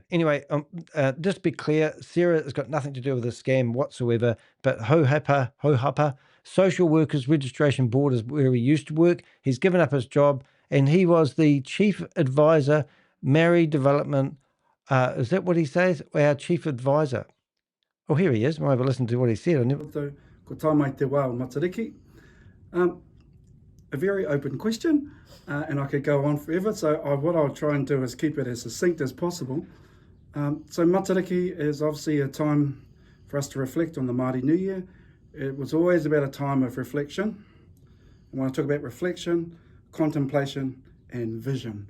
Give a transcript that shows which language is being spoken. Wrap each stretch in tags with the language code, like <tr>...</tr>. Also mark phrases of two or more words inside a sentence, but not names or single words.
<en>Anyway, just be clear, Sarah has got nothing to do with this scam whatsoever, but Hohepa, Social Workers Registration Board is where he used to work. He's given up his job, and he was the chief advisor, Maori Development. Is that what he says? Our chief advisor. Oh, here he is. Might have listened to what he said.</en> <mi>Ko tāmai te wā o Matariki.</mi> <en>A very open question, and I could go on forever. So what I'll try and do is keep it as succinct as possible. So Matariki is obviously a time for us to reflect on the Māori New Year. It was always about a time of reflection. And when I talk about reflection, contemplation, and vision.</en>